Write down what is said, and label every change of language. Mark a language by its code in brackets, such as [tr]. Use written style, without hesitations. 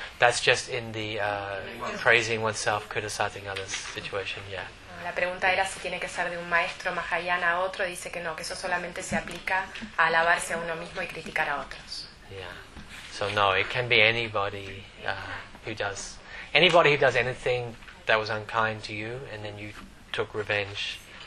[en] That's just in the praising oneself, criticizing others situation. Yeah. [es] La pregunta era si tiene que ser de un maestro Mahayana a otro. Dice que no, que eso solamente se aplica a alabarse a uno mismo y criticar a otros. [en] Yeah. So no, it can be anybody who does anything that was unkind to you, and then you took revenge.